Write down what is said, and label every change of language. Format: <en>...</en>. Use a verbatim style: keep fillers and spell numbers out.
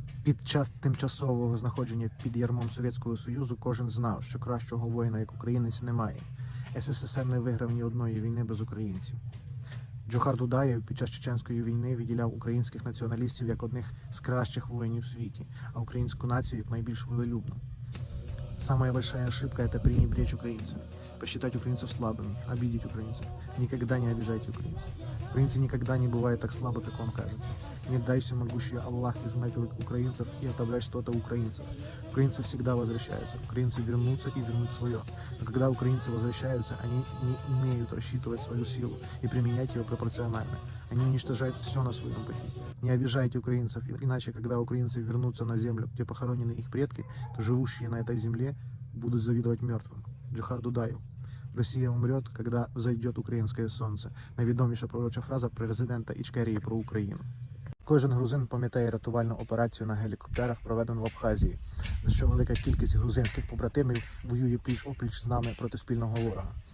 <uk>Під час тимчасового знаходження під ярмом Совєтського Союзу кожен знав, що кращого воїна, як українець, немає. ес ес ес ер не виграв ні одної війни без українців. Джохар Дудаєв під час Чеченської війни виділяв українських націоналістів як одних з кращих воїнів у світі, а українську націю як найбільш велелюбну.</uk> <ru>Самая большая ошибка – это пренебречь украинцами, посчитать украинцев слабыми, обидеть украинцев. Никогда не обижайте украинцев. Украинцы никогда не бывают так слабы, как вам кажется. Не дай всемогущий Аллах изнаковать украинцев и отобрать что-то у украинцев. Украинцы всегда возвращаются. Украинцы вернутся и вернут свое. Но когда украинцы возвращаются, они не умеют рассчитывать свою силу и применять ее пропорционально. Они уничтожают все на своем пути. Не обижайте украинцев, иначе, когда украинцы вернутся на землю, где похоронены их предки, то живущие на этой земле будут завидовать мертвым.</ru> <uk>Джохар Дудаєв. Росія</uk> <ru>умрет, когда зайдет</ru> <uk>українське сонце. Найвідоміша пророча фраза президента Ічкерії про Україну. Кожен грузин пам'ятає рятувальну операцію на гелікоптерах, проведену в Абхазії, за що велика кількість грузинських побратимів воює пліч-опліч з нами проти спільного ворога.</uk>